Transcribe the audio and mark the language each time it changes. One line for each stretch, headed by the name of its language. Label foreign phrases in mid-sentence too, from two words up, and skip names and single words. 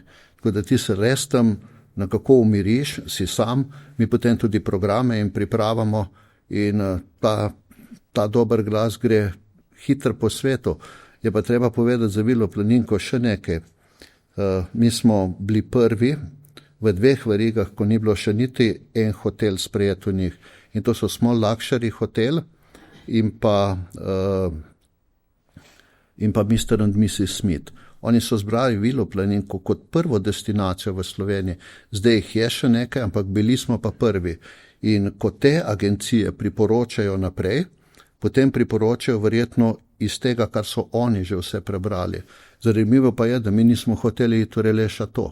Slovenian: Tako da ti se res tam nekako umiriš, si sam, mi potem tudi programe in pripravamo in ta dober glas gre hitro po svetu. Je pa treba povedati za Vilo Planinko še nekaj. Mi smo bili prvi v 2 verigah, ko ni bilo še niti en hotel sprejet v njih. In to so Small Luxury hotel in pa Mr. and Mrs. Smith. Oni so zbrali Vilo Planinko kot prvo destinacijo v Sloveniji. Zdaj jih je še nekaj, ampak bili smo pa prvi. In ko te agencije priporočajo naprej, potem priporočajo verjetno iz tega, kar so oni že vse prebrali. Zanimivo pa je, da mi nismo hoteli iti v Releša to.